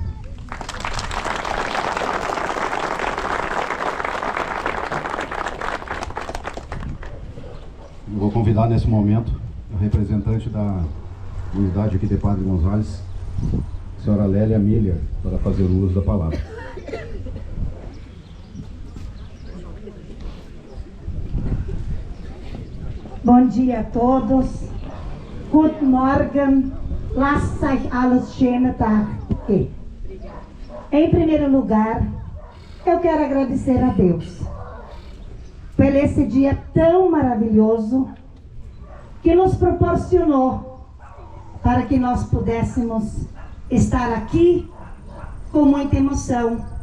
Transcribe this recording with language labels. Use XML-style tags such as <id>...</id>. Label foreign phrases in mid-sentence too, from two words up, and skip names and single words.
<pt>Vou convidar nesse momento o representante da unidade aqui de Padre Gonzales, a senhora Lélia Miller, para fazer o uso da palavra. Bom dia a todos.</pt> <hrx>Guten Morgen. Lasst euch alles schöne Tag.</hrx> <pt>Em primeiro lugar, eu quero agradecer a Deus por esse dia tão maravilhoso que nos proporcionou para que nós pudéssemos estar aqui com muita emoção.</pt>